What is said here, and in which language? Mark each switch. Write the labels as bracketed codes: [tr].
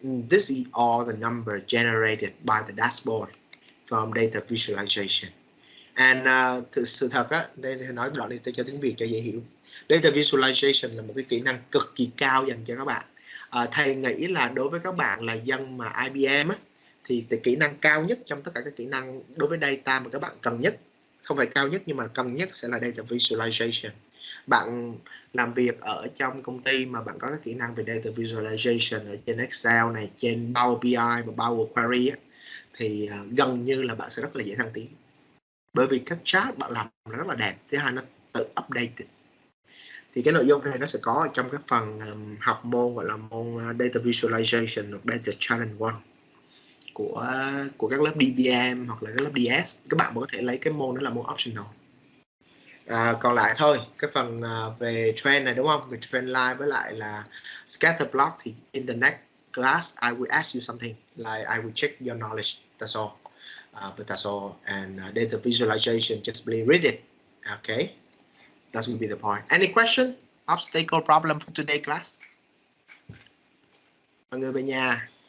[en] This is all the number generated by the dashboard from data visualization. [vi] And sự thật á, đây nói đoạn này cho tiếng Việt cho dễ hiểu. Data visualization là một cái kỹ năng cực kỳ cao dành cho các bạn. Thầy nghĩ là đối với các bạn là dân mà IBM á, thì kỹ năng cao nhất trong tất cả các kỹ năng đối với data mà các bạn cần nhất, không phải cao nhất nhưng mà cần nhất sẽ là data visualization. Bạn làm việc ở trong công ty mà bạn có các kỹ năng về data visualization ở trên Excel này, trên Power BI và Power Query á, thì gần như là bạn sẽ rất là dễ thăng tiến, bởi vì các chart bạn làm nó rất là đẹp, thứ hai nó tự update. Thì cái nội dung này nó sẽ có ở trong cái phần học môn gọi là môn data visualization hoặc data challenge 1 của các lớp DDM hoặc là các lớp DS. Các bạn có thể lấy cái môn đó là môn optional. Còn lại thôi, cái phần về trend này đúng không, về trend line với lại là scatter plot thì [en] in the next class I will ask you something like I will check your knowledge, that's all. But that's all, and data visualization, just please read it. Okay, that will be the point. Any question, obstacle, problem for today class? [vi] Mọi người về nhà.